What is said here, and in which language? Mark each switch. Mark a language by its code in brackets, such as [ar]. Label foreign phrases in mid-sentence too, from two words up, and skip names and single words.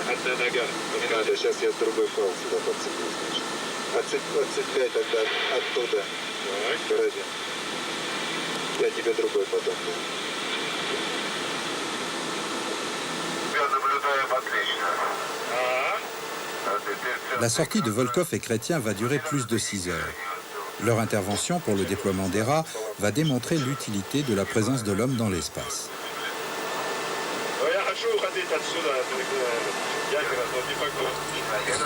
[ru] Одна нога. Не надо, сейчас я другой фаул сюда подцеплю, значит. Отцепляй тогда оттуда карабин. Я тебе другой потом дам. Я наблюдаю отлично. [fr] La sortie de Volkov et Chrétien va durer plus de 6 heures. Leur intervention pour le déploiement des rats va démontrer l'utilité de la présence de l'homme dans l'espace. [ru] Я хочу уходить отсюда. Я не могу.